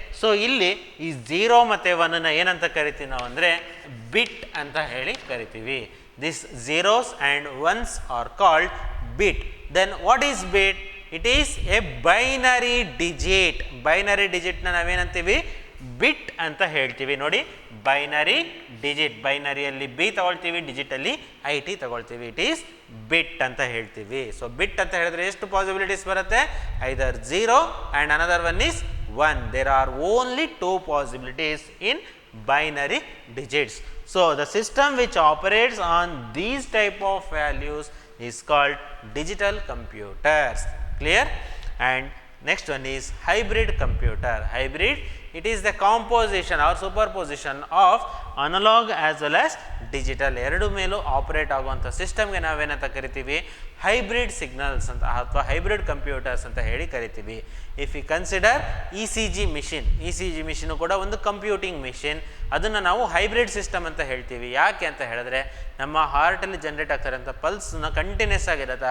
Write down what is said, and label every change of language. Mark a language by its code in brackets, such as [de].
[kn] So ಇಲ್ಲಿ ಈ 0 ಮತ್ತು 1 ಏನಂತ ಕರಿತೀವಿ ನಾವು ಅಂದರೆ ಬಿಟ್ ಅಂತ ಹೇಳಿ ಕರಿತೀವಿ. [en] This zeros and ones are called bit. Then what is bit? It is a binary digit. [kn] Binary ಡಿಜಿಟ್ನ ನಾವೇನಂತೀವಿ, ಬಿಟ್ ಅಂತ ಹೇಳ್ತೀವಿ. ನೋಡಿ, ಬೈನರಿ ಡಿಜಿಟ್, ಬೈನರಿಯಲ್ಲಿ ಬಿ ತಗೊಳ್ತೀವಿ, ಡಿಜಿಟಲ್ಲಿ ಐ ಟಿ ತಗೊಳ್ತೀವಿ. [en] it is bit [kn] ಅಂತ ಹೇಳ್ತೀವಿ. ಸೊ ಬಿಟ್ ಅಂತ ಹೇಳಿದ್ರೆ ಎಷ್ಟು ಪಾಸಿಬಿಲಿಟೀಸ್ ಬರುತ್ತೆ, [en] Either 0 and another one is 1. There are only two possibilities in binary digits. So the system which operates on these type of values is called digital computers. Clear? And next one is hybrid computer. Hybrid, it is the composition or superposition of analog as well as digital. [kn] ಎರಡು ಮೇಲೂ operate ಆಗುವಂಥ ಸಿಸ್ಟಮ್ಗೆ ನಾವೇನಂತ ಕರಿತೀವಿ, hybrid signals ಅಂತ ಅಥವಾ hybrid computers ಅಂತ ಹೇಳಿ ಕರಿತೀವಿ. [en] if you consider [kn] E C G machine ಕೂಡ ಒಂದು ಕಂಪ್ಯೂಟಿಂಗ್ ಮಿಷಿನ್. ಅದನ್ನು ನಾವು ಹೈಬ್ರಿಡ್ ಸಿಸ್ಟಮ್ ಅಂತ ಹೇಳ್ತೀವಿ. ಯಾಕೆ ಅಂತ ಹೇಳಿದ್ರೆ ನಮ್ಮ ಹಾರ್ಟಲ್ಲಿ ಜನ್ರೇಟ್ ಆಗ್ತಾರಂಥ ಪಲ್ಸ್ನ ಕಂಟಿನ್ಯೂಸ್ ಆಗಿರುತ್ತೆ.